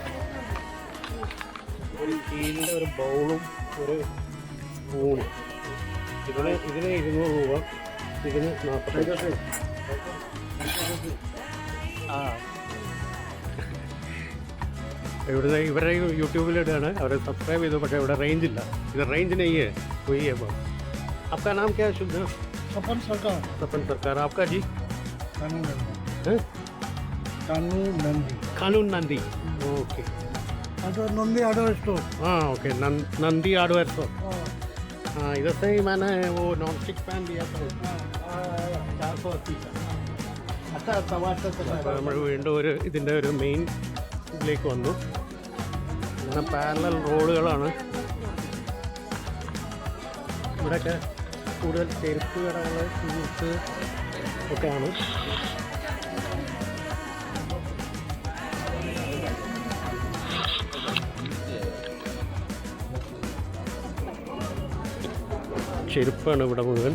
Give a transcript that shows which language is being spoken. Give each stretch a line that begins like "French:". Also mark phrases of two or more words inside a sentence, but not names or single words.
Malayalam: ഒരു സ്റ്റീലിൻ്റെ ഒരു ബൗളും ഒരു സ്പൂണും. ഇതിന് 200 രൂപ, ഇതിന് 45. ഇവിടുത്തെ ഇവരെ യൂട്യൂബിലിടുകയാണ്, അവരെ സബ്സ്ക്രൈബ് ചെയ്തു. പക്ഷേ ഇവിടെ റേഞ്ച് ഇല്ല. ഇത് റേഞ്ച്
Hindi: नहीं है कोई है। आपका नाम क्या है? शुभ नाम? सपन सरकार. सपन सरकार. आपका जी? कानून नंदी. ओके. नंदी हार्डवेयर स्टोर. हाँ, ओके. नंदी हार्डवेयर स्टोर. हाँ इधर से ही मैंने वो
English: non stick pan
Hindi: लिया था 480 का अच्छा तवा
Malayalam: നമ്മൾ വീണ്ടും ഇതിൻ്റെ ഒരു മെയിൻ ഇതിലേക്ക് വന്നു. അങ്ങനെ പാരലൽ റോഡുകളാണ് ഇവിടെയൊക്കെ. കൂടുതൽ ചെരുപ്പ് കടകൾ ഷൂസ് ഒക്കെയാണ്. ചെരുപ്പാണ് ഇവിടെ മുഴുവൻ.